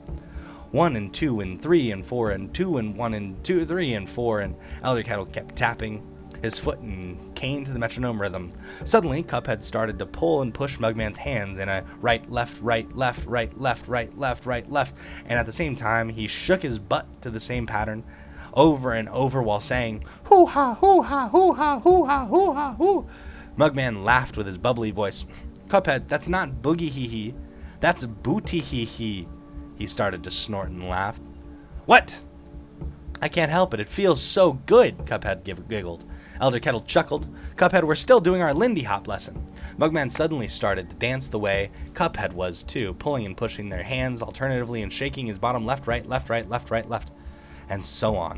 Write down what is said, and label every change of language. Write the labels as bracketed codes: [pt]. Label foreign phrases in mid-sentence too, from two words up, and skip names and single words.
[en] 1 and 2 and 3 and 4 and 2 and 1 and 2, 3 and 4, and Elder Kettle kept tapping his foot and cane to the metronome rhythm. Suddenly, Cuphead started to pull and push Mugman's hands in a right, left, left, left, and at the same time, he shook his butt to the same pattern over and over while saying, hoo-ha, hoo-ha, hoo-ha, hoo-ha, hoo-ha, hoo. Mugman laughed with his bubbly voice. Cuphead, that's not boogie-hee-hee, that's booty-hee-hee. He started to snort and laugh. What? I can't help it. It feels so good, Cuphead giggled. Elder Kettle chuckled. Cuphead, we're still doing our Lindy Hop lesson. Mugman suddenly started to dance the way Cuphead was, too, pulling and pushing their hands alternatively and shaking his bottom left, and so on.